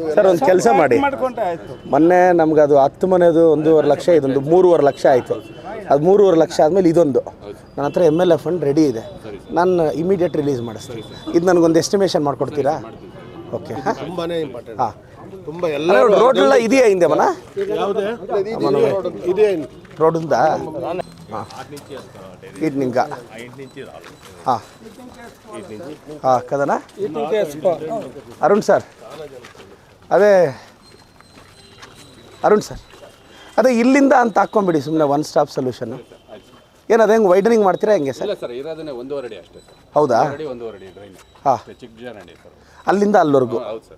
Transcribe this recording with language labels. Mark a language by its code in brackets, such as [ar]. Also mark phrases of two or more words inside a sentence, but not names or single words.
[kn] ಸರ್ ಒಂದು ಕೆಲಸ ಮಾಡಿ, ಮೊನ್ನೆ ನಮ್ಗೆ ಅದು 10 ಮನೆದು 1.5 ಲಕ್ಷ, ಇದೊಂದು 3.5 ಲಕ್ಷ ಆಯಿತು. ಅದು 3.5 ಲಕ್ಷ ಆದಮೇಲೆ ಇದೊಂದು ನನ್ನ ಹತ್ರ [en] MLA fund ready [kn] ಇದೆ, ನಾನು [en] immediate release [kn] ಮಾಡಿಸ್ತೀನಿ. ಇದು ನನಗೊಂದು ಎಸ್ಟಿಮೇಷನ್ ಮಾಡಿಕೊಡ್ತೀರಾ? ಓಕೆ. ಹಾಂ ತುಂಬಾನೇ ಇಂಪಾರ್ಟೆಂಟ್. ಹಾಂ ತುಂಬಾ ಎಲ್ಲ ರೋಡ್ ಎಲ್ಲ ಇದೆಯಾ ಹಿಂದೆ ಮನ? ಇದೆ [te] ರೋಡ್ ఉందా? ఇది ఇంకా కదనా అరుణ్ సార్, [kn] ಅದೇ ಅರುಣ್ ಸರ್, ಅದೇ ಇಲ್ಲಿಂದ ಅಂತ ಹಾಕ್ಕೊಂಬಿಡಿ ಸುಮ್ಮನೆ, [en] one stop solution. [kn] ಏನು ಅದು ಹೆಂಗೆ ವೈಡನಿಂಗ್ ಮಾಡ್ತೀರಾ ಹೆಂಗೆ ಸರ್? ಇಲ್ಲ ಸರ್, ಇರೋದನ್ನೇ 1.5 ಅಡಿ ಅಷ್ಟೇ ಸರ್. ಹೌದಾ? 1.5 ಅಡಿ ಡ್ರೈನ್. ಹಾಂ, ಚಿಕ್ಕ ಜಾರಡಿ ಸರ್. ಅಲ್ಲಿಂದ ಅಲ್ಲಿವರೆಗೂ ಹೌದು ಸರ್.